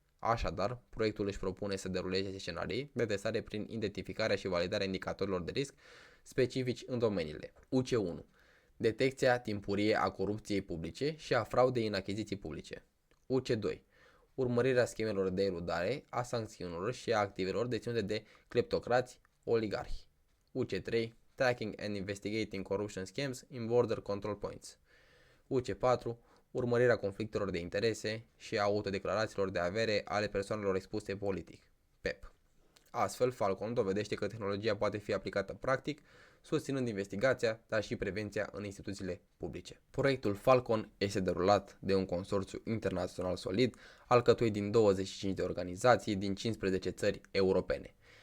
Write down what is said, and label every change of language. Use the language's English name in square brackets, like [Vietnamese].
[Romanian] Așadar, proiectul își propune să deruleze scenarii de testare prin identificarea și validarea indicatorilor de risc specifici în domeniile UC1. Detecția timpurie a corupției publice și a fraudei în achiziții publice. UC2. Urmărirea schemelor de eludare, a sancțiunilor și a activelor deținute de cleptocrați oligarhi. UC3. [English] Tracking and Investigating Corruption Schemes in Border Control Points. [Romanian] UC4. Urmărirea conflictelor de interese și a autodeclarațiilor de avere ale persoanelor expuse politic. PEP. Astfel, Falcon dovedește că tehnologia poate fi aplicată practic, susținând investigația, dar și prevenția în instituțiile publice. Proiectul Falcon este derulat de un consorțiu internațional solid, alcătuit din 25 de organizații din 15 țări europene.